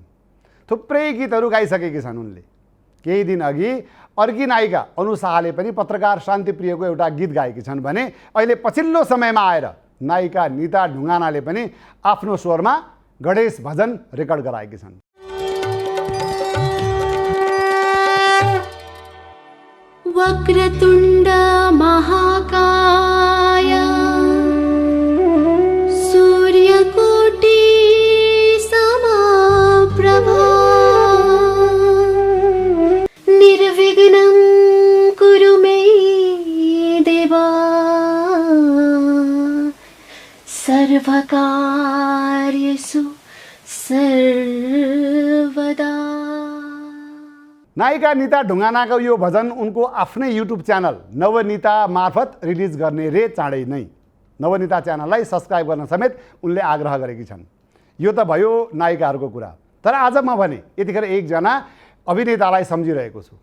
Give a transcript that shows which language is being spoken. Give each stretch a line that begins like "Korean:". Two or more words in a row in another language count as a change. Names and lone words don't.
Nepali: थुप्रै गीतहरू गाइसकेकी छन् उनले। केही दिन अघि अर्की नायिका अनु शाहले पनि पत्रकार शान्तिप्रियको एउटा गीत गाएकी छन् भने अहिले पछिल्लो समयमा आएर नायिका निता ढुङ्गानाले पनि आफ्नो स्वरमा गणेश भजन रेकर्ड गराएकी छन्।
Sanskrit: वक्रतुण्ड महाकाय सूर्यकोटि समप्रभा निर्विघ्नं कुरु मे देवा सर्वकार्येषु सर्वदा।
Nepali: नायिका निता ढुङ्गानाको यो भजन उनको आफ्नै युट्युब च्यानल नवनिता मार्फत रिलिज गर्ने रे चाँडै नै। नवनिता च्यानललाई सब्सक्राइब गर्न समेत उनले आग्रह गरेकी छन्। यो त भयो नायिकाहरूको कुरा। तर आज म भने यतिखेर एकजना अभिनेतालाई सम्झिरहेको छु।